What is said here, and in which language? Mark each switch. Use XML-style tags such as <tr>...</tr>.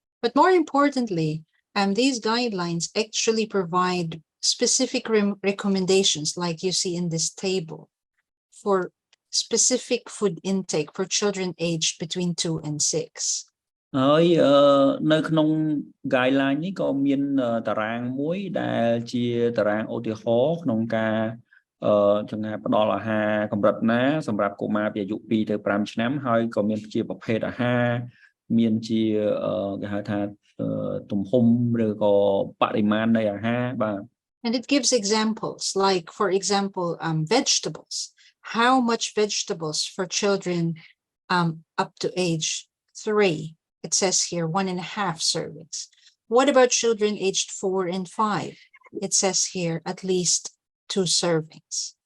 <en>But more importantly, these guidelines actually provide specific recommendations like you see in this table for specific food intake for children aged between 2 and 6.</en> <km>ហើយនៅក្នុង guideline នេះក៏មានតារាងមួយដែលជាតារាងឧទាហរណ៍ក្នុងការចង្ហាផ្ដល់អាហារកម្រិតណាសម្រាប់កុមារពីអាយុ 2 ទៅ 5 ឆ្នាំហើយក៏មានជាប្រភេទអាហារមានជាគេហៅថាទំហំឬក៏បរិមាណនៃអាហារបាទ</km> <en>And it gives examples, like, for example, vegetables. How much vegetables for children up to age 3? It says here 1.5 servings. What about children aged 4 and 5? It says here at least 2 servings.</en>